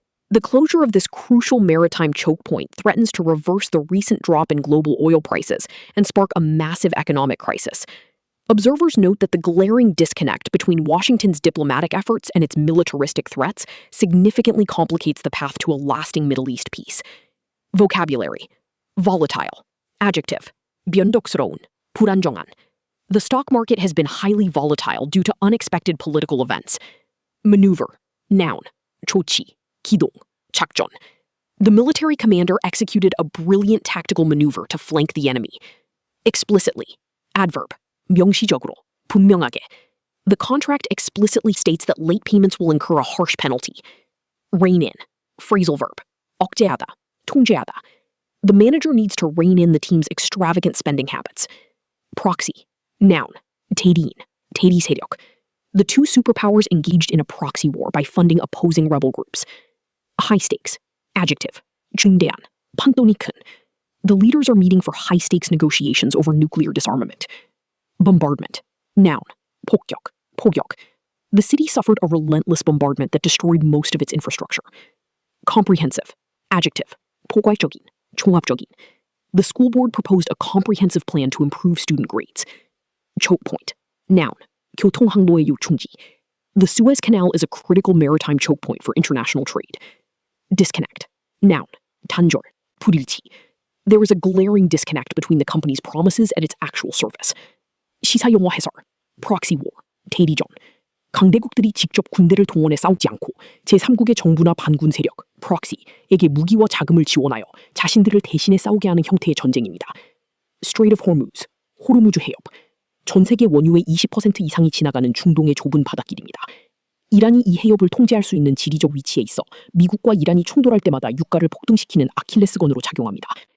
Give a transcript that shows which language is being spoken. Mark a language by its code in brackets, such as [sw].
[en] The closure of this crucial maritime choke point threatens to reverse the recent drop in global oil prices and spark a massive economic crisis. Observers note that the glaring disconnect between Washington's diplomatic efforts and its militaristic threats significantly complicates the path to a lasting Middle East peace. Vocabulary: volatile. [ko] Adjective: 변덕스러운, 불안정한. [en] The stock market has been highly volatile due to unexpected political events. Maneuver. [ko] Noun: 조치, 기동, 작전. [en] The military commander executed a brilliant tactical maneuver to flank the enemy. Explicitly. [ko] Adverb: 명시적으로, 분명하게. [en] The contract explicitly states that late payments will incur a harsh penalty. Rein in. Phrasal verb: [ko] 억제하다, 통제하다. [en] The manager needs to rein in the team's extravagant spending habits. Proxy. [ko] Noun: 대리인, 대리 세력. [en] The two superpowers engaged in a proxy war by funding opposing rebel groups. High stakes. [ko] Adjective: 중대한, 판돈이 큰. [en] The leaders are meeting for high-stakes negotiations over nuclear disarmament. Bombardment. Noun: [ko] 폭격, 포격. [en] The city suffered a relentless bombardment that destroyed most of its infrastructure. Comprehensive. [ko] Adjective: 포괄적인, 종합적인. [en] The school board proposed a comprehensive plan to improve student grades. Choke point. [ko] Noun: 교통항로의 요충지. [en] The Suez Canal is a critical maritime choke point for international trade. Disconnect. [ko] Noun: 단절, 불일치. [en] There is a glaring disconnect between the company's promises and its actual service. [ko] 시사용어 해설. [en] Proxy war, 대리전. [ko] 강대국들이 직접 군대를 동원해 싸우지 않고 제3국의 정부나 반군 세력, proxy에게 무기와 자금을 지원하여 자신들을 대신해 싸우게 하는 형태의 전쟁입니다. [en] Strait of Hormuz, 호르무즈 해협. [ko] 전 세계 원유의 20% 이상이 지나가는 중동의 좁은 바닷길입니다. 이란이 이 해협을 통제할 수 있는 지리적 위치에 있어 미국과 이란이 충돌할 때마다 유가를 폭등시키는 아킬레스건으로 작용합니다.